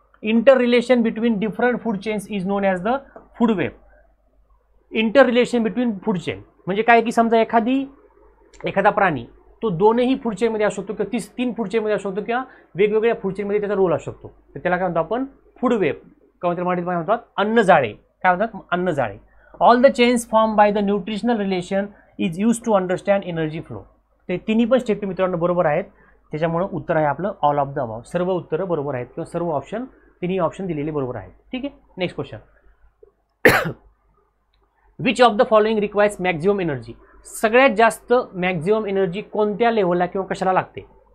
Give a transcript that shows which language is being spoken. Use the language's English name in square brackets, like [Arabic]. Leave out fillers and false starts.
[English] Inter relation between different food chains is known as the food web. [Marathi] Inter relation between food chain म्हणजे काय? की समजा एखादा प्राणी तो दोनही फूड चेनमध्ये असू शकतो, किंवा 3 फूड चेनमध्ये असू शकतो, किंवा वेगवेगळ्या फूड चेनमध्ये त्याचा रोल असू शकतो. तर त्याला काय म्हणतो आपण? Food web. किंवा मराठीत काय म्हणतात? अन्नजाळे. काय म्हणतात? अन्नजाळे. [English] All the chains form by the nutritional relation is use to understand energy flow. [Marathi] ते तिन्ही पण स्टेटमेंट मित्रांनो बरोबर आहेत, त्याच्यामुळे उत्तर आहे आपलं ऑल ऑफ द अबाव. सर्व उत्तरं बरोबर आहेत, किंवा सर्व ऑप्शन, तिन्ही ऑप्शन दिलेले बरोबर आहेत. ठीक आहे, next question. [English] Which of the following requires maximum energy? [Marathi] सगळ्यात जास्त मॅक्झिमम एनर्जी कोणत्या लेव्हलला किंवा कशाला लागते?